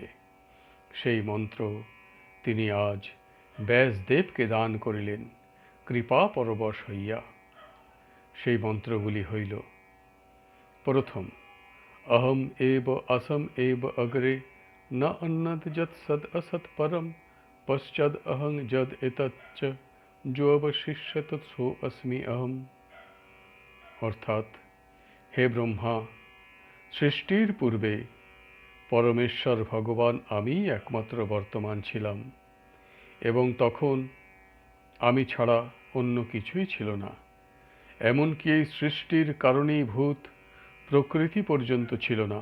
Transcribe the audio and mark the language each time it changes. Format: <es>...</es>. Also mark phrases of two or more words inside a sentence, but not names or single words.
<bn>সেই মন্ত্র তিনি আজ ব্যাসদেবকে দান করিলেন কৃপা পরবশ হইয়া। সেই মন্ত্রগুলি হইল, প্রথম,</bn> <sa>অহম এব আসম এব অগ্রে ন অন্নদ যৎ সদ অসৎ পরম পশ্চাদ অহং যদ এতচ্চ जो अवशिष्यत सो अस्मि अहम।</sa> <bn>অর্থাৎ, হে ব্রহ্মা, সৃষ্টির পূর্বে পরমেশ্বর ভগবান আমিই একমাত্র বর্তমান ছিলাম, এবং তখন আমি ছাড়া অন্য কিছুই ছিল না। এমনকি এই সৃষ্টির কারণীভূত প্রকৃতি পর্যন্ত ছিল না।</bn>